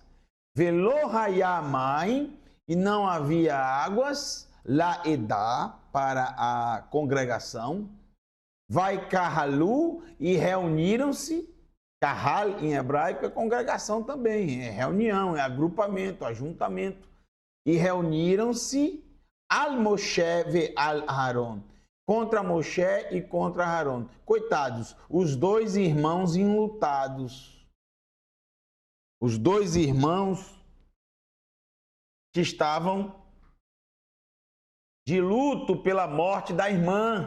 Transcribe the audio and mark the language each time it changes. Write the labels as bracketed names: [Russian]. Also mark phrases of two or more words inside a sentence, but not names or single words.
[Hebrew] ולא היה מים, [Portuguese] e não havia águas, [Hebrew] לעדה, [Portuguese] para a congregação, [Hebrew] ויקהלו, [Portuguese] e reuniram-se. Kahal em hebraico é congregação também, é reunião, é agrupamento, ajuntamento. E reuniram-se [Hebrew] על משה ועל אהרן, [Portuguese] contra Moshe e contra Haron. Coitados, os dois irmãos enlutados. Os dois irmãos que estavam de luto pela morte da irmã.